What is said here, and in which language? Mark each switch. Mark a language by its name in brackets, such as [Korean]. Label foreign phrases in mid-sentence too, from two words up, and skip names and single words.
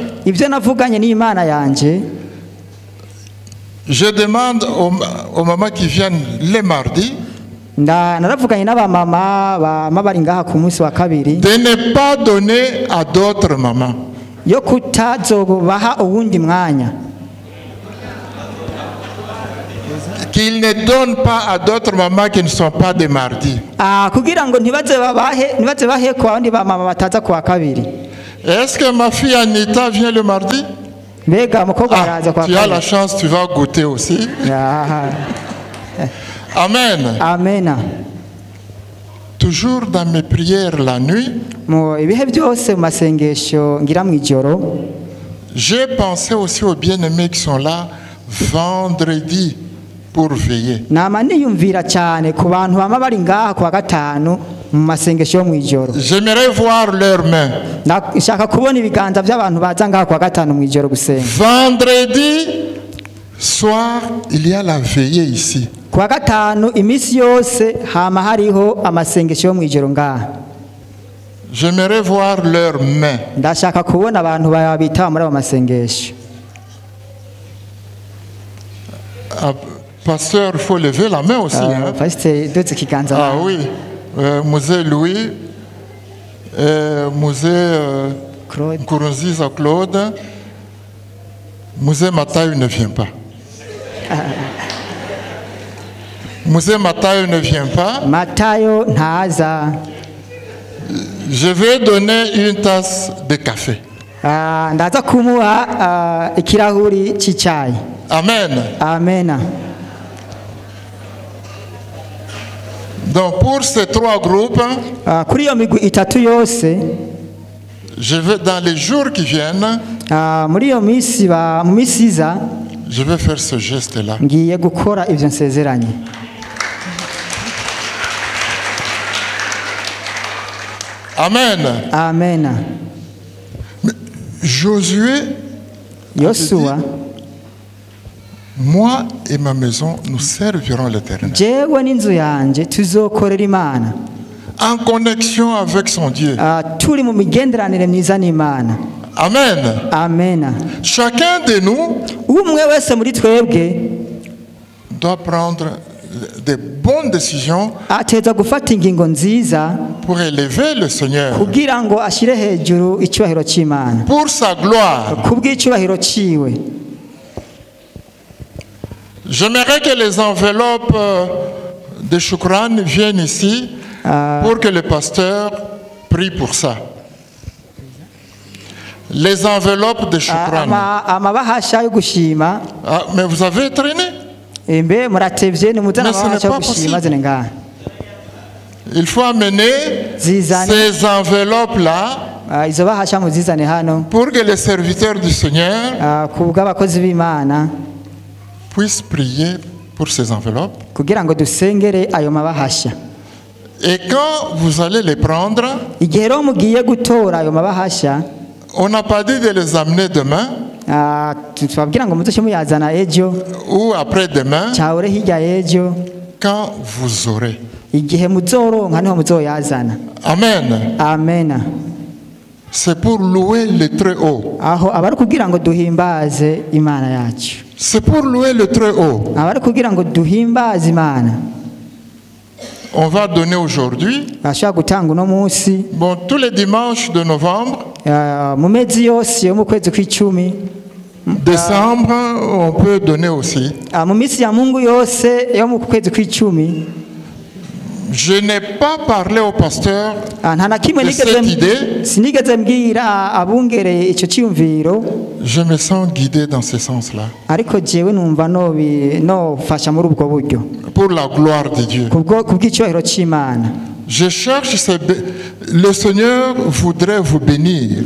[Rundi] Ibyo navuganye n'Imana yanje, [French] Je demande aux mamans qui viennent les mardis [Rundi] naravuganye n'abamama bama bari ngaha ku munsi wa kabiri [French] de ne pas donner à d'autres mamans. [Rundi] yo kutazobaha uwundi mwanya, [French] Qu'ils ne donnent pas à d'autres mamans qui ne sont pas des mardis. [Rundi] kugira ngo ntibaze bahe ku bandi bamama bataza ku wa kabiri. [French] Est-ce que ma fille Anita vient le mardi? [Rundi] Mbega umukobwa araza ku wa [French] Tu as la [Rundi] kabiri. [French] chance, tu vas goûter aussi. Amen. [Rundi] Amen. [French] Toujours dans mes prières la nuit, [Rundi] Mu ibihe byose mu masengesho ngira mu ijoro, [French] j'ai pensé aussi aux bien-aimés qui sont là vendredi pour veiller. [Rundi] nama niyumvira cyane ku bantu bama bari ngaha ku wa gatanu mu masengesho yo mu ijoro. [French] J'aimerais voir leurs mains. [Rundi] Nshaka kubona ibiganza by'abantu baza ngaha ku wa gatanu mu ijoro gusenga. [French] Vendredi soir, il y a la veillée ici. [Rundi] Ku wa gatanu iminsi yose hama hariho amasengesho yo mu ijoro ngaha. [French] J'aimerais voir leurs mains. [Rundi] Ndashaka kubona abantu babitaba muri abo masengesho. [French] Pasteur, il faut lever la main aussi. Hein? [Rundi] Pasiteri dutse ikiganza. [French] Ah oui, Musée Louis, Musée Claude. Nkurunziza Claude, Musée Matayo ne vient pas. Musée Matayo ne vient pas. [Rundi] Matayo ntaza. [French] Je vais donner une tasse de café. [Rundi] Ndaza kumuha ikirahuri cy'icyayi. [French] Amen. [Rundi] Amen. [French] Donc pour ces trois groupes, [Rundi] Kuri iyo migwi itatu yose, [French] je vais dans les jours qui viennent, [Rundi] muri iyo minsi mu minsi iza [French] je vais faire ce geste-là. [Rundi] ngiye gukora ibyo nsezeranye. [French] Amen. [Rundi] Amen. [French] Josué, [Rundi] Yosuwa, [French] moi et ma maison, nous servirons l'Éternel. [Rundi] jewe n'inzu yanjye tuzokorera Imana. [French] En connexion avec son Dieu. [Rundi] Turi mu migenderanire myiza n'Imana. [French] Amen. [Rundi] Amen. [French] Chacun de nous [Rundi] Umwe wese muri twebwe [French] doit prendre de bonnes décisions [Rundi] ateza gufata ingingo nziza [French] pour élever le Seigneur, [Rundi] kugira ngo ashyire hejuru icyubahiro cy'Imana, [French] pour sa gloire. [Rundi] kubw'icyubahiro ciwe. [French] J'aimerais que les enveloppes de Shukran viennent ici pour que le pasteur prie pour ça. Les enveloppes de Shukran. [Rundi] Amabahasha yo gushima. [French] Mais vous avez traîné. [Rundi] Mbe muratevye ni muzana [French] Mais ce n'est [Rundi] amabahasha yo [French] pas [Rundi] gushima [French] possible. [Rundi] zene ngaha. [French] Il faut amener [Rundi] Zizane. [French] ces enveloppes-là [Rundi] Izo bahasha muzizane hano [French] pour que les serviteurs du Seigneur [Rundi] kubw'abakozi b'Imana [French] puissent prier pour ces enveloppes. [Rundi] kugira ngo dusengere ayo mabahasha. [French] Et quand vous allez les prendre, [Rundi] Igihe rero mugiye gutora ayo mabahasha, [French] on n'a pas dit de les amener demain [Rundi] tubabwira ngo muzoce muyazana ejo [French] ou après-demain, [Rundi] cyahore hirya y'ejo, [French] quand vous aurez. [Rundi] igihe muzoronka niho muzoyazana. [French] Amen. [Rundi] Amen. [French] C'est pour louer le Très-Haut. [Rundi] Aho abari kugira ngo duhimbaze Imana yacu. [French] C'est pour louer le Très-Haut. [Rundi] Abari kugira ngo duhimbaze Imana. [French] On va donner aujourd'hui, [Rundi] Bashaka gutanga uno munsi [French] bon, tous les dimanches de novembre, [Rundi] mu mezi yose yo mu kwezi kw'icumi, [French] décembre, on peut donner aussi. [Rundi] mu minsi ya Mungu yose yo mu kwezi kw'icumi. [French] Je n'ai pas parlé au pasteur [Rundi] Nta na kimwe [French] de cette idée. [Rundi] sinigeze mbwira abungereye icyo cyiyumviro, [French] Je me sens guidé dans ce sens-là. [Rundi] ariko jewe numva nofasha muri ubwo buryo [French] Pour la gloire de Dieu. [Rundi] kubw'icyubahiro cy'Imana. [French] Je cherche, le Seigneur voudrait vous bénir.